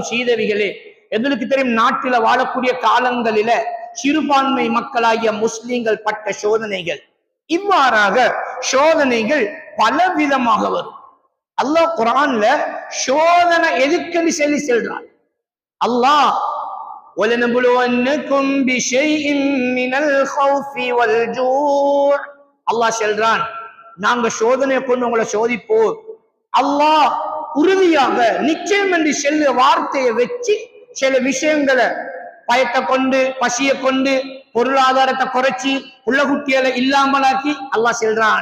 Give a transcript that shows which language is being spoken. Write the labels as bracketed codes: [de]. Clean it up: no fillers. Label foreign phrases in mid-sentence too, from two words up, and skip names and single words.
[ta] சீதவிகளே, எங்களுக்கு தெரியும், நாட்டில வாழக்கூடிய காலங்களில சிறுபான்மை மக்களாகிய முஸ்லிம்கள் பட்ட சோதனைகள். இவ்வாறாக சோதனைகள் பலவிதமாக வரும். அல்லாஹ் குர்ஆன்ல சோதனை எதுக்குன்னு சொல்லி சொல்றான். அல்லாஹ் [ar] وَلَنَبْلُوَنَّكُمْ بِشَيْءٍ مِنَ الْخَوْفِ وَالْجُوعِ [ta] அல்லாஹ் சொல்றான், நாங்க சோதனையை கொண்டு உங்களை சோதிப்போம். அல்லாஹ் உறுதியாக நிச்சயம் என்று சொல்ல வார்த்தையை வச்சு சில விஷயங்களை பயத்தை கொண்டு, பசியை கொண்டு, பொருளாதாரத்தை குறைச்சி, புள்ளகுட்டிகளை இல்லாமலாக்கி அல்லாஹ் சொல்றான்.